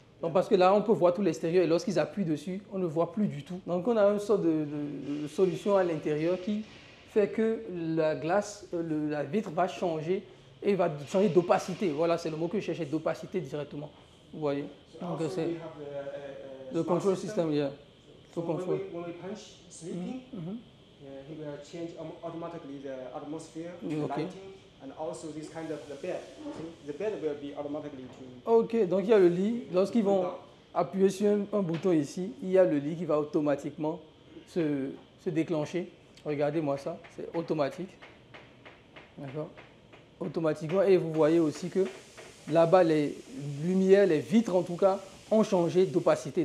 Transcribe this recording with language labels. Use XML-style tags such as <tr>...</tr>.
<fr>Donc parce que là, on peut voir tout l'extérieur et lorsqu'ils appuient dessus, on ne voit plus du tout. Donc on a une sorte de solution à l'intérieur qui fait que la glace, la vitre va changer et va changer d'opacité. Voilà, c'est le mot que je cherchais, d'opacité directement. Vous voyez. Donc c'est le</fr> <en>control system, yeah. So when we punch sleeping, he will change automatically the atmosphere, the lighting, and also this kind of the bed. See? The bed will be automatically to...</en> <fr>Ok, donc il y a le lit. Lorsqu'ils vont appuyer sur un bouton ici, il y a le lit qui va automatiquement se déclencher. Regardez-moi ça, c'est automatique. D'accord. Automatiquement. Et vous voyez aussi que là-bas, les lumières, les vitres en tout cas, ont changé d'opacité.</fr>